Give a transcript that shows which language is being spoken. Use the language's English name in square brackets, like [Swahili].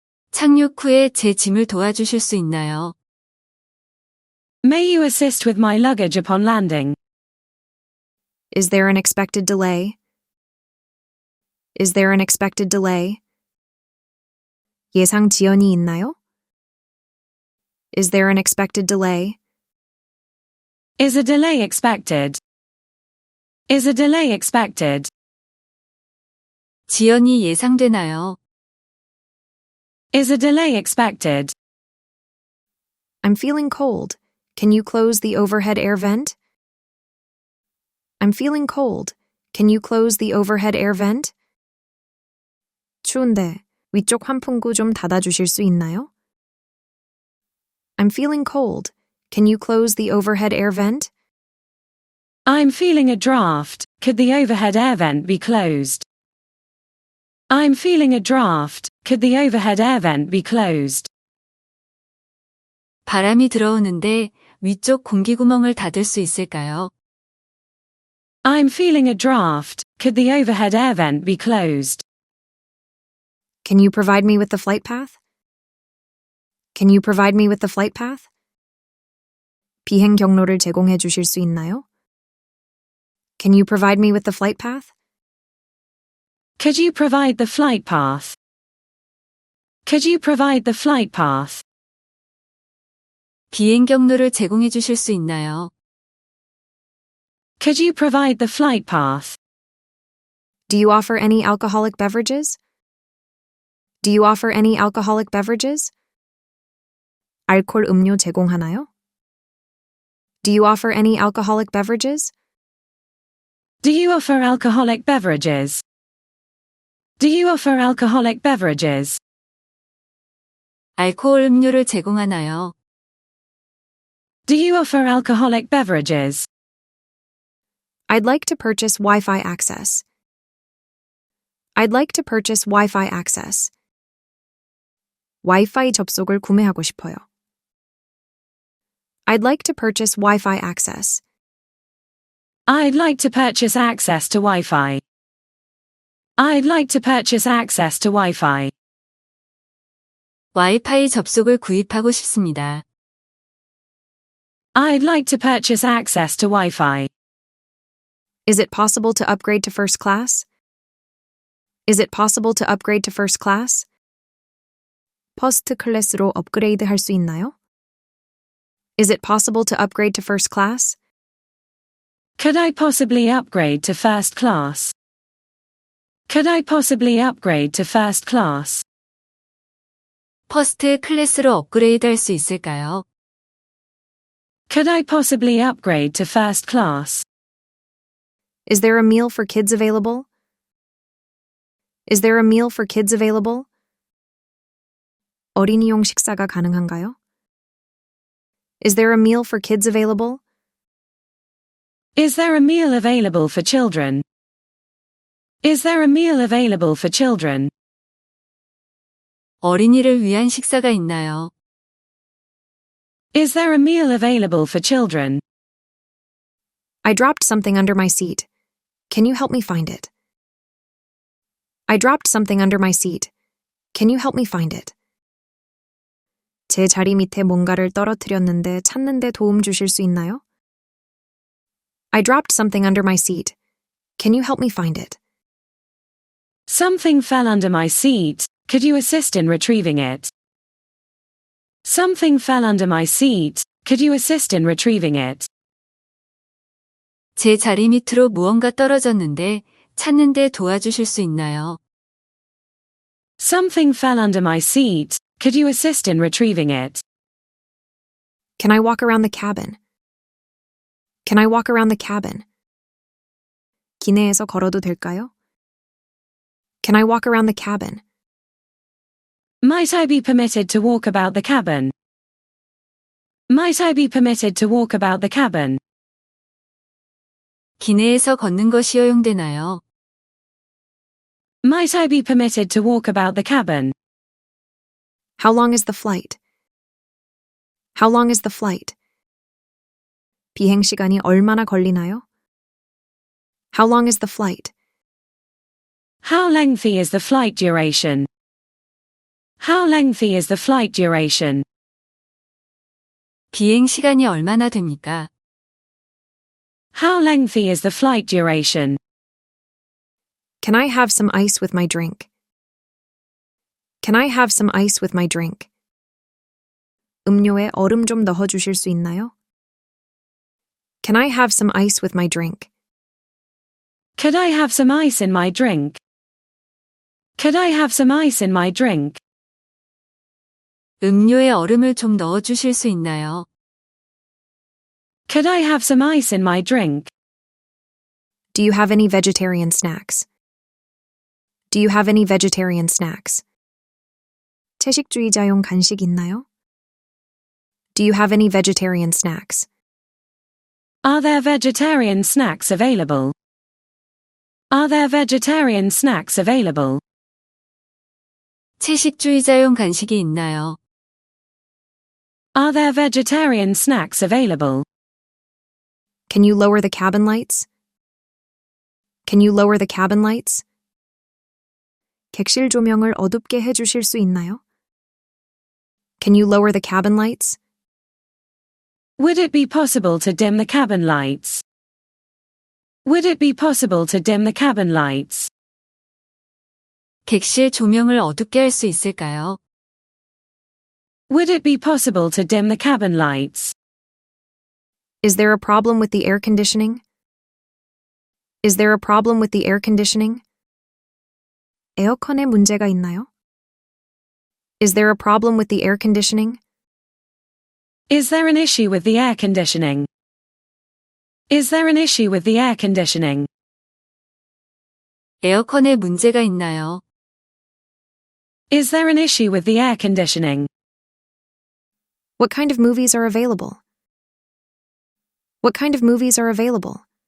[Korean] 착륙 후에 제 짐을 도와주실 수 있나요? [English] May you assist with my luggage upon landing? Is there an expected delay? Is there an expected delay? [Korean] 예상 지연이 있나요? [English] Is there an expected delay? Is a delay expected? Is a delay expected? [Korean] 지연이 예상되나요? [English] Is a delay expected? I'm feeling cold. Can you close the overhead air vent? I'm feeling cold. Can you close the overhead air vent? [Korean] 추운데 위쪽 환풍구 좀 닫아주실 수 있나요? [English] I'm feeling cold. Can you close the overhead air vent? I'm feeling a draft. Could the overhead air vent be closed? I'm feeling a draft. Could the overhead air vent be closed? [Korean] 바람이 들어오는데 위쪽 공기구멍을 닫을 수 있을까요? [English] I'm feeling a draft. Could the overhead air vent be closed? Can you provide me with the flight path? Can you provide me with the flight path? [Korean] 비행 경로를 제공해 주실 수 있나요? [English] Can you provide me with the flight path? Could you provide the flight path? Could you provide the flight path? [Korean] 비행 경로를 제공해 주실 수 있나요? [English] Could you provide the flight path? Do you offer any alcoholic beverages? Do you offer any alcoholic beverages? [Korean] 알코올 음료 제공하나요? [English] Do you offer any alcoholic beverages? Do you offer alcoholic beverages? Do you offer alcoholic beverages? [Korean] 알코올 음료를 제공하나요? [English] Do you offer alcoholic beverages? I'd like to purchase Wi-Fi access. I'd like to purchase Wi-Fi access. [Korean] 와이파이 접속을 구매하고 싶어요. [English] I'd like to purchase Wi-Fi access. I'd like to purchase access to Wi-Fi. I'd like to purchase access to Wi-Fi. [Korean] 와이파이 접속을 구입하고 싶습니다. [English] I'd like to purchase access to Wi-Fi. Is it possible to upgrade to first class? Is it possible to upgrade to first class? [Korean] 퍼스트 클래스로 업그레이드 할 수 있나요? [English] Is it possible to upgrade to first class? Could I possibly upgrade to first class? Could I possibly upgrade to first class? [Korean] 퍼스트 클래스로 업그레이드 할 수 있을까요? [English] Could I possibly upgrade to first class? Is there a meal for kids available? Is there a meal for kids available? [Korean] 어린이용 식사가 가능한가요? [English] Is there a meal for kids available? Is there a meal available for children? Is there a meal available for children? [Korean] 어린이를 위한 식사가 있나요? [English] Is there a meal available for children? I dropped something under my seat. Can you help me find it? I dropped something under my seat. Can you help me find it? [Korean] 제 자리 밑에 뭔가를 떨어뜨렸는데 찾는데 도움 주실 수 있나요? [English] I dropped something under my seat. Can you help me find it? Something fell under my seat. Could you assist in retrieving it? Something fell under my seat. Could you assist in retrieving it? [Korean] 제 자리 밑으로 무언가 떨어졌는데 찾는데 도와주실 수 있나요? [English] Something fell under my seat. Could you assist in retrieving it? Can I walk around the cabin? Can I walk around the cabin? [Korean] 기내에서 걸어도 될까요? [English] Can I walk around the cabin? Might I be permitted to walk about the cabin? Might I be permitted to walk about the cabin? [Korean] 기내에서 걷는 것이 허용되나요? [English] Might I be permitted to walk about the cabin? How long is the flight? How long is the flight? [Korean] 비행 시간이 얼마나 걸리나요? [English] How long is the flight? How lengthy is the flight duration? How lengthy is the flight duration? [Korean] 비행 시간이 얼마나 됩니까? [English] How lengthy is the flight duration? Can I have some ice with my drink? Can I have some ice with my drink? [Korean] 음료에 얼음 좀 넣어 주실 수 있나요? [English] Can I have some ice with my drink? Could I have some ice in my drink? Could I have some ice in my drink? [Korean] 음료에 얼음을 좀 넣어 주실 수 있나요? [English] Could I have some ice in my drink? Do you have any vegetarian snacks? Do you have any vegetarian snacks? [Korean] 채식주의자용 간식 있나요? [English] Do you have any vegetarian snacks? Are there vegetarian snacks available? Are there vegetarian snacks available? [Korean] 채식주의자용 간식이 있나요? [English] Are there vegetarian snacks available? Can you lower the cabin lights? Can you lower the cabin lights? [Korean] 객실 조명을 어둡게 해주실 수 있나요? [English] Can you lower the cabin lights? Would it be possible to dim the cabin lights? Would it be possible to dim the cabin lights? [Korean] 객실 조명을 어둡게 할 수 있을까요? [English] Would it be possible to dim the cabin lights? Is there a problem with the air conditioning? Is there a problem with the air conditioning? [Korean] 에어컨에 문제가 있나요? [English] Is there a problem with the air conditioning? Is there an issue with the air conditioning? Is there an issue with the air conditioning? [Korean] 에어컨에 문제가 있나요? [English] Is there an issue with the air conditioning? What kind of movies are available? What kind of movies are available?